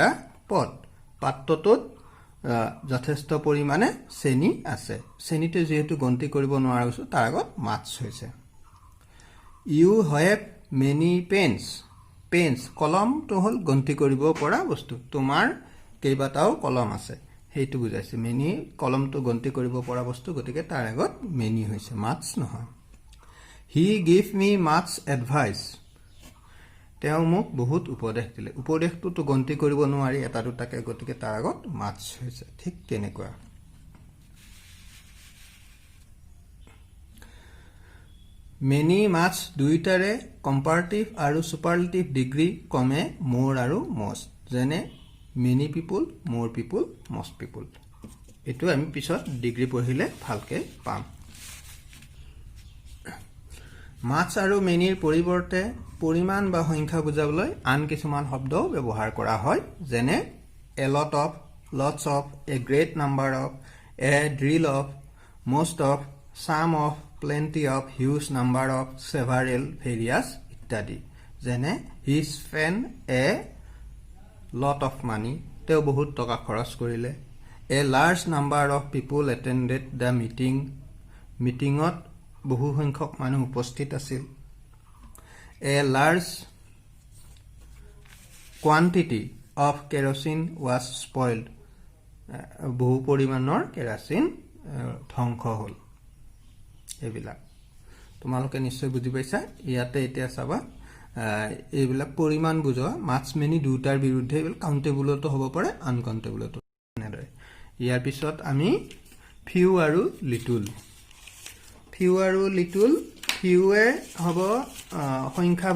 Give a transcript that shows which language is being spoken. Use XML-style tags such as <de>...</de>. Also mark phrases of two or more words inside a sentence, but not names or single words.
<as>পট পাত্ৰটোত যথেষ্ট পৰিমাণে চেনি আছে চেনিটো যেহেতু গণতি কৰিব নোৱাৰা হৈছে তাৰ আগত মাছ হৈছে</as> <en>you have many pens</en> <as>কলমটো হল গণতি কৰিব পৰা বস্তু তোমাৰ কেইবাটাও কলম আছে সেইটো বুজাইছে মেনি কলমটো গণতি কৰিব পৰা বস্তু গতিকে তাৰ আগত মেনি হৈছে মাছ নহয়</as> <en>He gave me much advice.</en> <as>তেওঁ মোক বহুত উপদেশ দিলে উপদেশটো গণতি কৰিব নোৱাৰি এটা দুটাকে গতিকে তাৰ আগত মাছ হৈছে ঠিক তেনেকুৱা</as> <en>many much</en> <as>দুইটাৰে কম্পাৰেটিভ আৰু</as> <en>superlative degree</en> <as>কমে মোৰ আৰু মষ্ট যেনে</as> <en>many people more people most people</en> <as>এটো আমি পিছত ডিগ্ৰী পঢ়িলে ভালকে পাম মাছ আৰু মেনিৰ পৰিৱৰ্তে পৰিমাণ বা সংখ্যা বুজাবলৈ আন কিছুমান শব্দ ব্যৱহাৰ কৰা হয় যেনে a</as> <en>lot of lots of a great number of a drill of most of some of plenty of huge number of several various</en> <as>ইত্যাদি যেনে</as> <en>he spent a lot of money</en> <as>তেওঁ বহুত টকা খৰচ কৰিলে</as> <en>a large number of people attended the meetingত</en> <as>বহু সংখ্যক মানুহ উপস্থিত আছিল</as> <en>a large quantity of kerosene was spoiled</en> <as>বহু পৰিমাণৰ কেৰাচিন ধ্বংস হ'ল এইবিলাক তোমালোকে নিশ্চয় বুজি পাইছা ইয়াতে এতিয়া চাবা এইবিলাক পৰিমাণ বুজোৱা</as> <en>much many</en> <as>দুটাৰ বিৰুদ্ধে কাউন্টেবলতো হ'ব পাৰে আনকাউন্টেবলতো নেদৰে ইয়াৰ পিছত আমি ফিউ আৰু</as> <en>little few</en> <as>আৰু লিটল ফিউৱে হ'ব সংখ্যা</as>